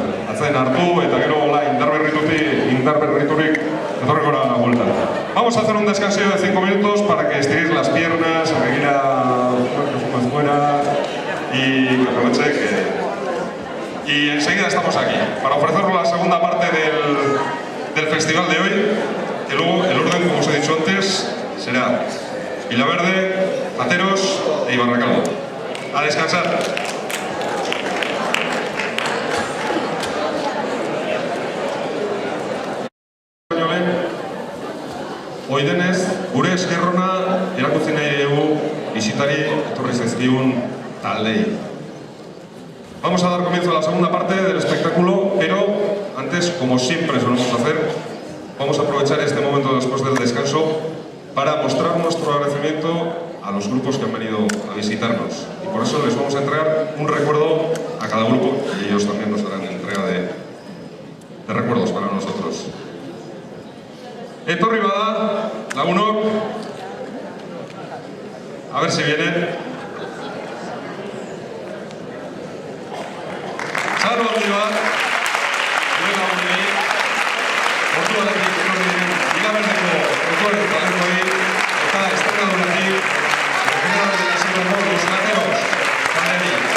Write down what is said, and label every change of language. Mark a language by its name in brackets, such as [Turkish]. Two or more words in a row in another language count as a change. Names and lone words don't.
[Basque] Atzen hartu eta gero hola indarberriturik etorreko [Spanish] la vuelta. Vamos a hacer un descanso de 5 minutos para que estiréis las piernas, que quiera más fuera y que aproveche que... Y enseguida estamos aquí para ofreceros la segunda parte del festival de hoy, que luego el orden, como os he dicho antes, será Villaverde, Ateros e Ibarracaldo. A descansar. [Basque] Hoi denez, gure eskerrona erakutsi nahi dugu bisitari etorri zaizkigun taldei. [Spanish] Vamos a dar comienzo a la segunda parte del espectáculo, pero antes, como siempre solemos hacer, vamos a aprovechar este momento después del descanso para mostrar nuestro agradecimiento a los grupos que han venido a visitarnos. Y por eso les vamos a entregar un recuerdo a cada grupo y ellos también nos harán entrega de recuerdos para nosotros. [Basque] Etorri bada, lagunok, [Spanish] A ver si vienen. [Basque] Txalo handi bat, gure lagunei, Portugaletik etorri diren Vilaberdeko folklore talentoei eta Extremaduratik Real de la Sierra Los Gateros taldeari.